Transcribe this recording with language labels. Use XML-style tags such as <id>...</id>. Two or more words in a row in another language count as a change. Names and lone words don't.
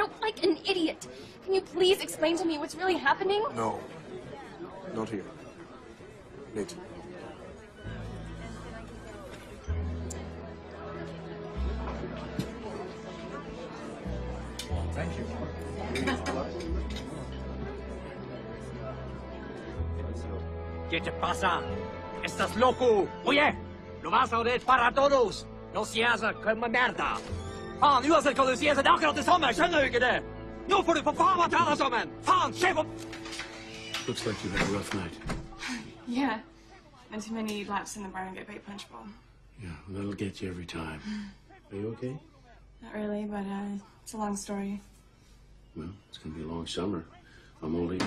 <en>No, like an idiot. Can you please explain to me what's really happening? No. Not here. Later. Thank you.</en> <es>¿Qué te pasa? ¿Estás loco? Oye, lo vas a oír para todos. No seas como merda.</es> <no>Fan, uansett hva du sier, så det er akkurat det samme. Skjønner du ikke det? Nå får du for faen meg ta deg sammen. Faen, se på...</no> <en>Looks like you had a rough night. Yeah. And too many laps in the barn get bait punch bowl. Yeah, that'll get you every time. Are you okay? Not really, but it's a long story. Well, it's gonna be a long summer. I'm all ears.</en>